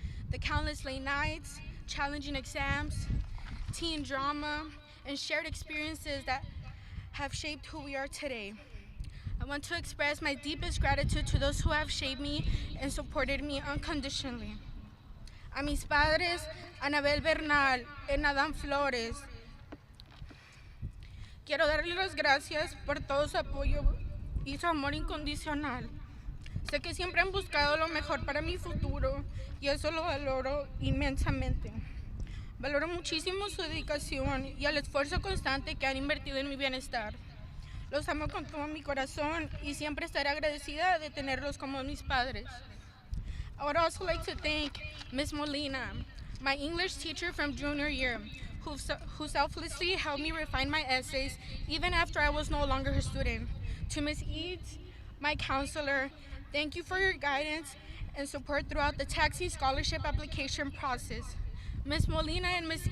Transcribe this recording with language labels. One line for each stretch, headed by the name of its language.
English: The countless late nights, challenging exams, teen drama, and shared experiences that have shaped who we are today. I want to express my deepest gratitude to those who have shaped me and supported me unconditionally.
Spanish: A mis padres, Anabel Bernal and Adán Flores, quiero darles las gracias por todo su apoyo y su amor incondicional. Sé que siempre han buscado lo mejor para mi futuro y eso lo valoro inmensamente. Valoro muchísimo su dedicación y el esfuerzo constante que han invertido en mi bienestar. Los amo con todo mi corazón y siempre estaré agradecida de tenerlos como mis padres.
English: I would also like to thank Ms. Molina, my English teacher from junior year, who selflessly helped me refine my essays even after I was no longer her student. To Ms. Eads, my counselor, thank you for your guidance and support throughout the taxi scholarship application process. Ms. Molina and Ms.